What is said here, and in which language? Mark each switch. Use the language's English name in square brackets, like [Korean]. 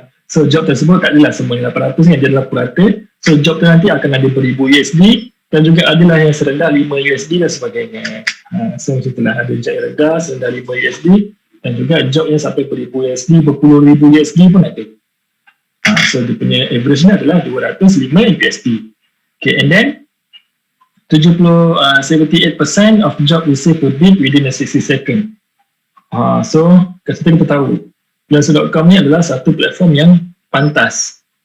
[Malay] So job tersebut tak adalah semuanya 800 kan, dia adalah purata. So job tu nanti akan ada beribu USD dan juga adalah yang serendah 5 USD dan sebagainya. So macam itulah, ada job yang rendah serendah 5 USD dan juga job yang sampai beribu USD, berpuluh ribu USD pun ada. So dia punya average ni adalah 205 USD. [English] Okay, and then 78% of job received per bid within a 60 second. [Malay] So kita tahu Fiancé.com ni adalah satu platform yang pantas.